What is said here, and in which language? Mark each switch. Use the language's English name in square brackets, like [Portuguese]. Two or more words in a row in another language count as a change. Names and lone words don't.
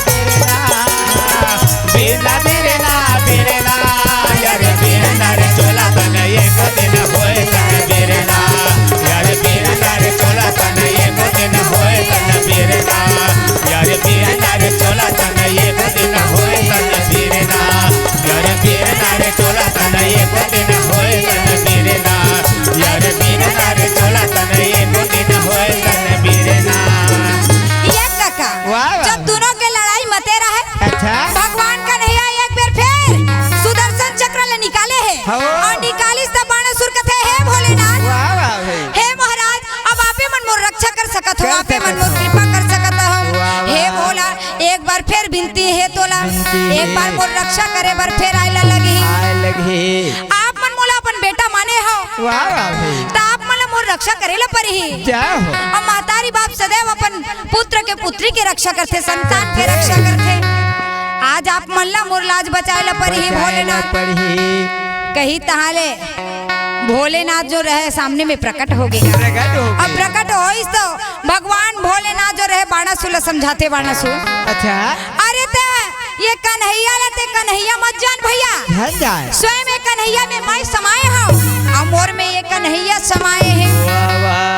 [Chhattisgarhi] बिरना बिना बिरना बिरना यार बिरना रे तोला तन ये कदिन होए तन बिरना यार बिरना रे तोला तन ये कदिन होए तन बिरना यार बिरना रे तोला तन ये कदिन होए तन बिरना यार बिरना रे तोला तन ये कदिन होए तन बिरना यार बिरना रे तोला तन ये कदिन होए तन बिरना। ये काका जब दोनों के लड़ाई मते रहे अच्छा भगवान का नहीं एक बार फिर सुदर्शन चक्र ले निकाले है और निकालिस तब बाणासुर कथे है भोलेनाथ हे महाराज अब आपे मन मोर रक्षा कर सकत हो आपे मन मोर कृपा कर सकत हो हे भोला एक बार फिर विनती है तोला एक बार मोर रक्षा करे बार फिर आइला लगी आप मन मोला अपन बेटा माने हो तो आप मन मोर तोर रक्षा करेला परी। और महतारी बाप सदैव अपन पुत्र के पुत्री के रक्षा करते, संतान के रक्षा करते। आज आप मल्ला मुरलाज बचाएला परी भोलेनाथ। कही तहाले भोलेनाथ जो रहे सामने में प्रकट हो गया। अब प्रकट हो तो भगवान भोलेनाथ जो रहे बाणासुर समझाते। बाणासुर अच्छा अरे ते ये कन्हैया लेते कन्हैया मत जान भैया, स्वयं में कन्हैया में मैं समाये हूँ और मोर में ये कन्हैया समाये हैं।